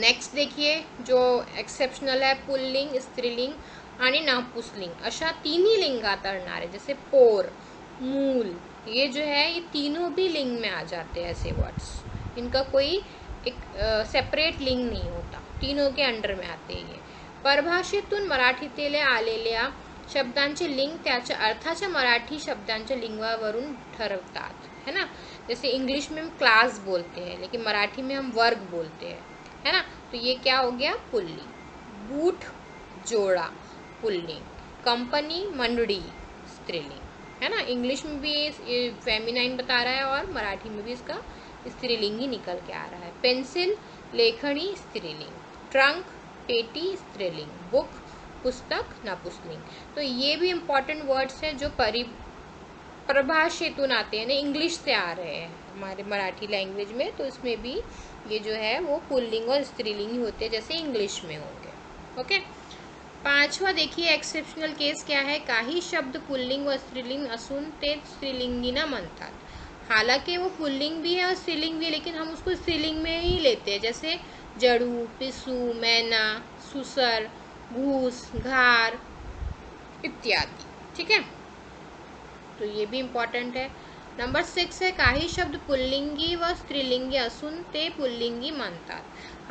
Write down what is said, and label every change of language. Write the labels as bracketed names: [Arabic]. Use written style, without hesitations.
[Hindi] Next देखिए जो exceptional है, [Marathi] पुल्लिंग, स्त्रीलिंग आणि नपुंसकलिंग अशा तिन्ही लिंगात असणारे [Hindi] जैसे पोर, मूल, ये जो है ये तीनों भी लिंग में आ जाते हैं ऐसे वर्ड्स। इनका कोई एक सेपरेट लिंग नहीं होता, तीनों के अंडर में आते हैं ये। [Marathi] परभाषेतून मराठीतले आलेल्या शब्दांचे लिंग त्याच्या अर्थाच्या मराठी शब्दांच्या लिंगावरून ठरवतात, है ना। [Hindi] जैसे इंग्लिश में हम क्लास बोलते हैं लेकिन मराठी में हम वर्ग बोलते हैं, है ना। तो ये क्या हो गया, पुल्लिंग। बूट, जोड़ा, पुल्लिंग। कंपनी, मंडड़ी, स्त्रीलिंग, है ना। इंग्लिश में भी ये फेमिनाइन बता रहा है और मराठी में भी इसका स्त्रीलिंग ही निकल के आ रहा है। पेंसिल, लेखनी, स्त्रीलिंग। ट्रंक, पेटी, स्त्रीलिंग। बुक, पुस्तक, नपुंसकलिंग। तो ये भी इम्पॉर्टेंट वर्ड्स हैं जो प्रभाषेतून आते हैं ना, इंग्लिश से आ रहे हैं हमारे मराठी लैंग्वेज में, तो इसमें भी ये जो है वो पुल्लिंग और स्त्रीलिंग ही होते हैं जैसे इंग्लिश में होंगे। ओके। पांचवा देखिए एक्सेप्शनल केस क्या है, [Marathi] काही शब्द पुल्लिंग व स्त्रीलिंग असून ते स्त्रीलिंगीना म्हणतात। [Hindi] हालांकि वो पुल्लिंग भी है और स्त्रीलिंग भी है, लेकिन हम उसको स्त्रीलिंग में ही लेते हैं, जैसे जड़ू, पिसू, मैना, सुसर, घूस, घार इत्यादि। ठीक है, तो ये भी इम्पॉर्टेंट है। नंबर 6 है, [Marathi] काही शब्द पुल्लिंगी व स्त्रीलिंगी असून ते पुल्लिंगी मानतात।